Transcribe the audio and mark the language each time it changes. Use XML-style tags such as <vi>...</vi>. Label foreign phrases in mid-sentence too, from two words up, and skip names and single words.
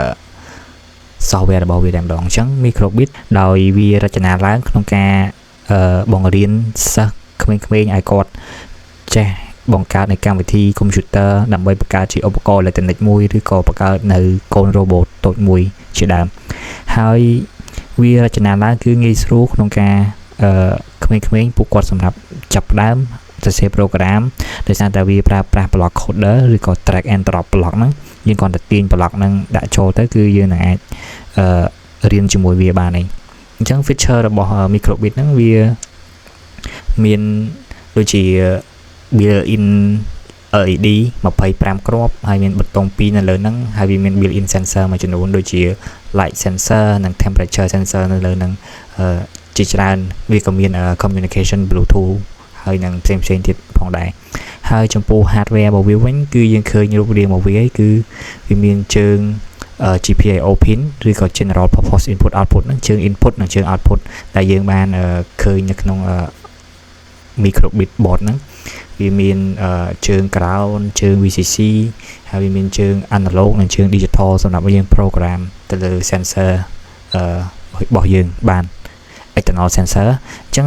<km>software របស់វាតែម្ដងអញ្ចឹង microbit ដោយវារចនាឡើងក្នុងការបង្រៀនសិស្សក្មេងៗឲ្យគាត់ចេះបង្កើតនៃកម្មវិធីកុំព្យូទ័រដើម្បីបង្កើតជាឧបករណ៍អេឡិចត្រូនិកមួយឬក៏បង្កើតនៅកូន robot តូចមួយជាដើម ហើយវារចនាឡើងគឺងាយស្រួលក្នុងការក្មេងៗពួកគាត់សម្រាប់ចាប់ផ្ដើមសរសេរ program ដោយសារតែវាប្រើប្រាស់</km> <en>block coder</en> <km>ឬក៏</km> <en>drag and drop block</en> <km>ហ្នឹងយើងគ្រាន់តែទាញ block ហ្នឹងដាក់ចូលទៅគឺយើងនឹងអាចរៀនជាមួយវាបានឯងអញ្ចឹង feature របស់ microbit ហ្នឹង វាមានដូចជា</km> <en>built-in LED</en> <km>25 គ្រាប់ហើយមានប៊ូតុង2នៅលើហ្នឹងហើយវាមាន</km> <en>built-in sensor</en> <km>មួយចំនួន ដូចជា</km> <en>light sensor</en> <km>និង</km> <en>temperature sensor</en> <km>នៅលើហ្នឹងជាច្រើនវាក៏មាន</km> <en>communication bluetooth</en> <km>ហើយនឹងផ្សេងៗទៀតផងដែរហើយចំពោះ hardware របស់វាវិញគឺយើងឃើញរូបរាងរបស់វាគឺវាមានជើង</km> <en>GPIO pin</en> <km>ឬក៏</km> <en>general purpose input output</en> <km>ហ្នឹងជើង input និងជើង output ដែលយើងបានឃើញនៅក្នុង</km> <en>microbit board</en> <km>ហ្នឹងវាមានជើង ground ជើង VCC ហើយវាមានជើង analog និងជើង digital សម្រាប់យើង program ទៅលើ sensor របស់យើងបាន</km> <en>external sensor</en> <km>អញ្ចឹង</km>